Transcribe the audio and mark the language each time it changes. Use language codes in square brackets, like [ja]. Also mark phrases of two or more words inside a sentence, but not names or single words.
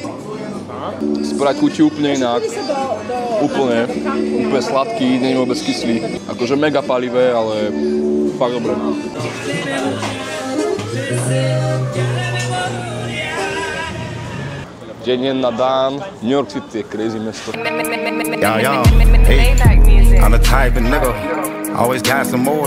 [sk] Sprite chutí úplne inak. Úplne sladký, nie je vôbec kyslý. Akože mega palivé, ale fakt dobré. Deň na Dan, New York City je crazy mesto. [en] Yo, hey, I'm the type of nigga, always got some more.